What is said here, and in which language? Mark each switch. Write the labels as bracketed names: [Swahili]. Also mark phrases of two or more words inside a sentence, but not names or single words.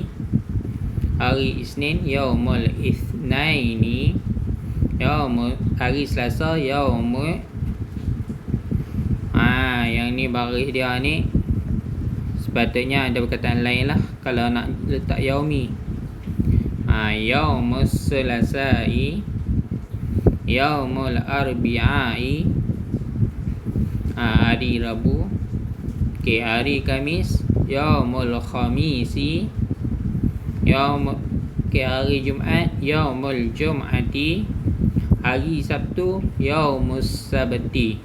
[Malay] Hari Isnin [Arabic] يوم الاثنين. [Malay] Hari Selasa yaumul, yang ni baris dia ni sepatutnya ada perkataan lain lah kalau nak letak yaumi. [Arabic] يوم السلاسي، يوم الأربعاء, [Malay] hari Rabu. Okey, hari Khamis [Arabic] يوم الخميس, [Malay] hari Jumaat [Arabic] يوم الجمعة, [Malay] hari Sabtu [Arabic] يوم السبت.